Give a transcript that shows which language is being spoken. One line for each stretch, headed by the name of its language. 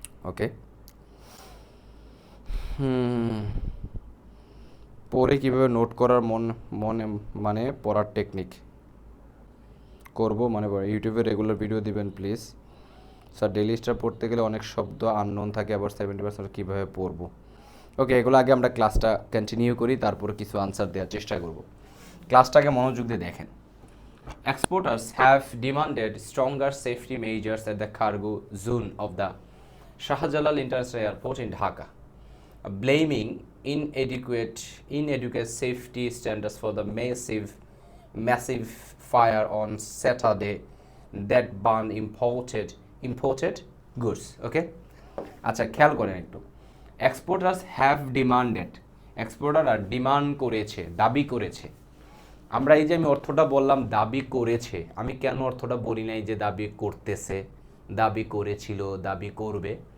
Bangla: ওকে, পরে কীভাবে নোট করার মনে মানে পড়ার টেকনিক করব, মানে ইউটিউবে রেগুলার ভিডিও দিবেন প্লিজ স্যার। ডেইলি স্টার পড়তে গেলে অনেক শব্দ আননোন থাকে, আবার 70% কীভাবে পড়বো। ওকে, এগুলো আগে আমরা ক্লাসটা কন্টিনিউ করি, তারপরে কিছু আনসার দেওয়ার চেষ্টা করব। ক্লাসটাকে মনোযোগ দিয়ে দেখেন।
English: Exporters have demanded stronger safety measures at the cargo zone of the Shahjalal International Airport in Dhaka, blaming inadequate safety standards for the massive fire on Saturday that burned imported goods.
Bangla: Okay, আচ্ছা খেয়াল করেন একটু।
English: exporters have demanded,
Bangla: exporter আর demand করেছে, দাবি করেছে। আমরা এই যে আমি অর্থটা বললাম দাবি করেছে, আমি কেন অর্থটা বলি নাই যে দাবি করতেছে, দাবি করেছিল, দাবি করবে?